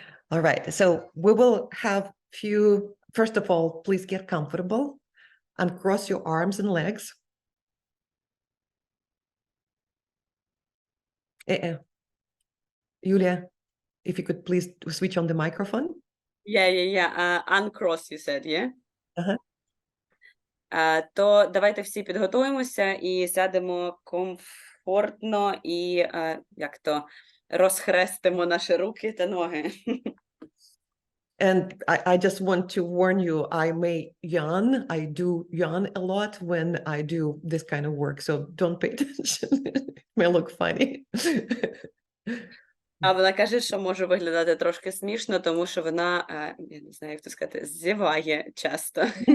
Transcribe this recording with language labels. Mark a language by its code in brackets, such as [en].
[en] All right, so we will have first of all, please get comfortable and cross your arms and legs. Yulia, if you could please switch on the microphone. Yeah. Uncross, you said, yeah? [uk] Ага. То давайте всі підготуємося і сядемо комфортно і розхрестимо наші руки та ноги. [en] And I just want to warn you, I may yawn. I do yawn a lot when I do this kind of work, so don't pay attention. It may look funny. [uk] А вона каже, що може виглядати трошки смішно, тому що вона, я не знаю, як це сказати, зіває часто.